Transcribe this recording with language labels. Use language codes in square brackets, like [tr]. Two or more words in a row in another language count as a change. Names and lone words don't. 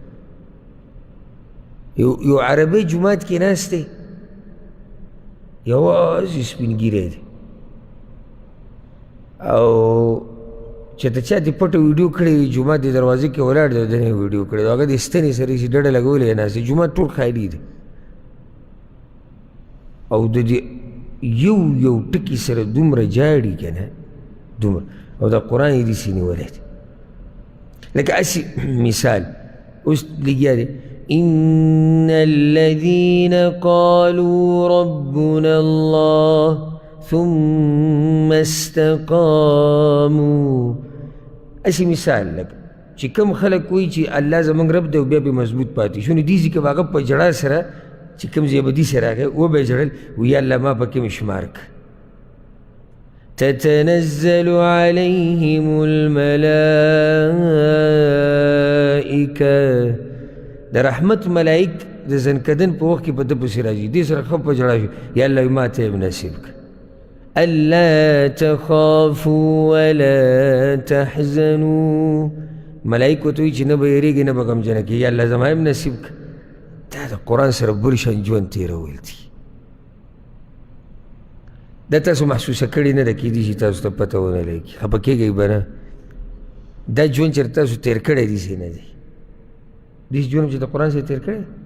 [ps] یو عربی جومات کې ناست دی یوازې سپین ږیری دی او چې د چا دې پټه ویډیو کړې وي جومات د دروازې کې ولاړ دی د نه ویډیو کړې هغه د ستنې سره چې ډډه لګولې یې ناست دی جومات ټول خالي دی او د دې یو ټکي سره دومره جاړي که نه دومره او د قرآن یې داسې نیولی دی لکه هسې مثال اوس لګیا دی [ar] إن الذين قالوا ربنا الله ثم استقاموا [ps] اسی مثال لکه چې کوم خلک وایي چې الله زموږ رب دی او بیا به مضبوط پاتې شو نو دې ځای کې به هغه په ژړا سره چې کوم ځای به دې سره راغی وبه یې ژړل وایي الله ما پکې مې شمار کړه [ar] تتنزل عليهم [ps] الملائکه د رحمت ملائک د زنکدن په وخت کې په ده پسې راځي دې سره ښه په ژړا شو یا الله ما ته یې نصیب کړه [ar] الا تخافوا ولا تحزنوا [ps] ملائکو ته وایي چې نه به یېرېږي نه به غمجنه کېږي یا الله زما یې نصیب کړه دا د قرآن سره بل شان ژوند تېرول دي دا تاسو محسوسه کړې نه ده کېدای شي تاسو ته پته ونه لګي خفه کېږئ به نه دا ژوند چې تاسو تېر کړی داسې نه دی داسې ژوند چې د قرآن سره تېر کړی